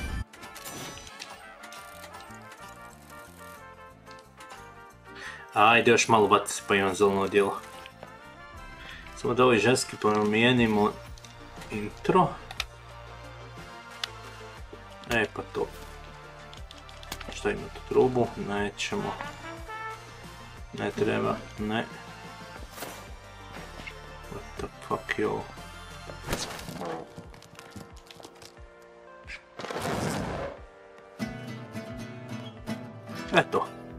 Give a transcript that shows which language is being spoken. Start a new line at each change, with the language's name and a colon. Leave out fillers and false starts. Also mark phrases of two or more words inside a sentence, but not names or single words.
Bosnian: Ajde još malo bati se pa imam zeleno odjelo. Samo da ovaj ženski promijenimo intro. E pa to. Šta ima tu trubu? Nećemo. Ne treba, ne.
English: What the fuck
Bosnian: je ovo? Eto.